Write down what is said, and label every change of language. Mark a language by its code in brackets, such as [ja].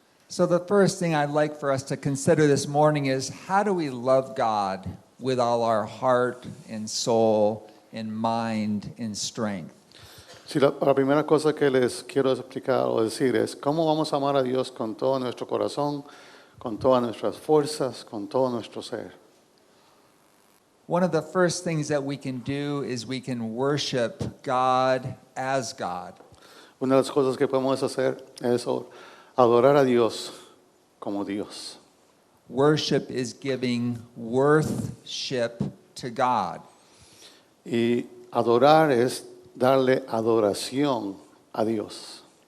[en] So, the first thing I'd like for us to consider this morning is how do we love God with all our heart and soul and mind and strength? [es] Sí, la primera cosa que les quiero explicar o decir es cómo vamos a amar a Dios con todo nuestro corazón, con todas nuestras fuerzas, con todo nuestro ser. [en] One of the first things that we can do is we can worship God as God. [es] Una de las cosas que podemos hacer es adorar a Dios como Dios. [en] Worship is giving worthship to God. [es] Y adorar es darle adoración a Dios.